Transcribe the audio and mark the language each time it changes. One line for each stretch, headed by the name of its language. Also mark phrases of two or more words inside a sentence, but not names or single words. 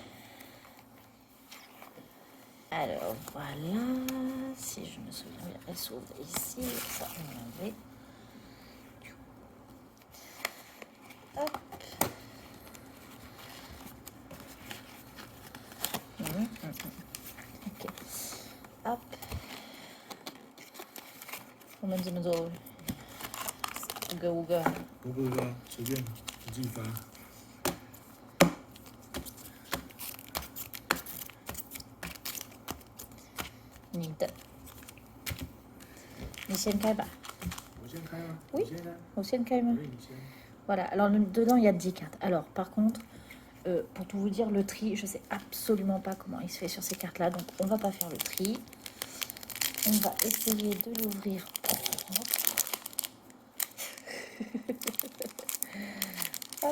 French: Alors voilà, si je me souviens bien, elle s'ouvre ici, ça on avait. Hop. Ok. Hop. 우가
Chinese: 不不，随便，你自己发。你的，你先开吧。我先开吗？
French: Oui
Chinese: 你先开。我先开吗？ Oui, 你先。
French: Voilà, alors dedans il y a 10 cartes. Alors par contre, pour tout vous dire, le tri, je sais absolument pas comment il se fait sur ces cartes-là, donc on va pas faire le tri. On va essayer de l'ouvrir propre. Hop.